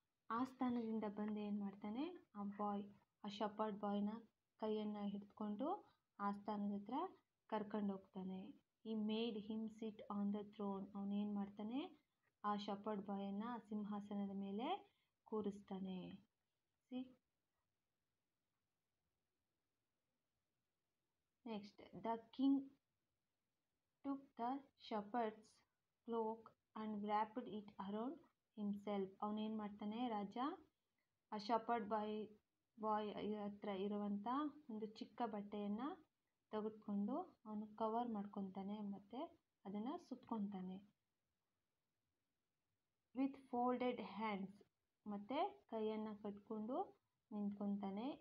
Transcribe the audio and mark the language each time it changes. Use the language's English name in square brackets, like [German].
[Kannada] ಆಸ್ಥಾನದಿಂದ ಬಂದು ಏನು ಮಾಡ್ತಾನೆ, ಆ ಶಪರ್ಡ್ ಬಾಯ್ನ ಕೈಯನ್ನು ಹಿಡಿದುಕೊಂಡು ಆಸ್ಥಾನದ ಹತ್ರ ಕರ್ಕೊಂಡು ಹೋಗ್ತಾನೆ. [English] ಈ made him sit on the throne. [Kannada] ಅವನೇನು ಮಾಡ್ತಾನೆ, ಆ ಶಪರ್ಡ್ ಬಾಯನ್ನು ಸಿಂಹಾಸನದ ಮೇಲೆ ಕೂರಿಸ್ತಾನೆ. [English] Next, the king took the shepherd's cloak and wrapped it around himself. [Kannada] ಅವನೇನು ಮಾಡ್ತಾನೆ, ರಾಜ ಆ ಶಪರ್ಡ್ ಬಾಯ್ ಹತ್ರ ಇರುವಂಥ ಒಂದು ಚಿಕ್ಕ ಬಟ್ಟೆಯನ್ನು ತೆಗೆದುಕೊಂಡು ಅವನು ಕವರ್ ಮಾಡ್ಕೊತಾನೆ ಮತ್ತು ಅದನ್ನು ಸುತ್ಕೊತಾನೆ. [English] with folded hands, [Kannada] ಮತ್ತು ಕೈಯನ್ನು ಕಟ್ಕೊಂಡು ನಿಂತ್ಕೊತಾನೆ.